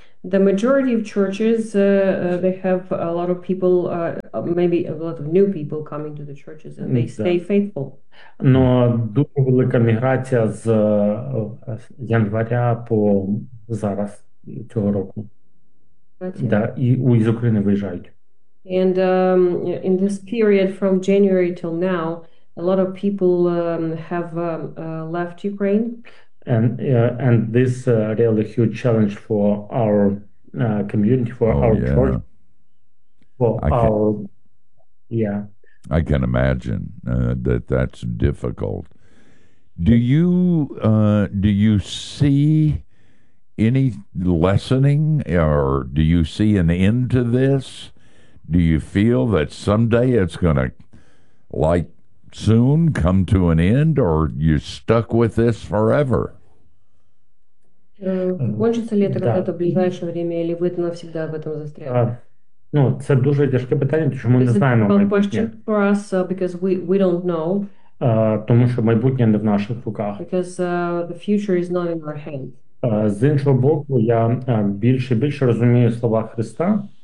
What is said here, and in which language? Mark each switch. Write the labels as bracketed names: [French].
[English] The majority of churches, they have a lot of people, maybe a lot of new people coming to the churches, and they stay faithful. [Ukrainian] Но дуже велика міграція з января по зараз цього року. Да, і з України виїжджають. [English] And in this period from January till now, a lot of people have left Ukraine. And this really huge challenge for our community, for our yeah. church, for our, yeah. I can imagine that's difficult. Do you see any lessening, or do you see an end to this? Do you feel that someday it's going to, like, soon come to an end, or you're stuck with this forever? [Russian] Кончиться ли это когда-то в ближайшее время, или вы навсегда в этом застряли? [Ukrainian] Ну, це дуже тяжке питання, тому що ми не знаємо майбутнє. [English] For us, because we don't know. [Ukrainian] Тому що майбутнє не в наших руках. [English] Because the future is not in our hands. [Ukrainian] З іншого боку, я більше і більше розумію слова Христа.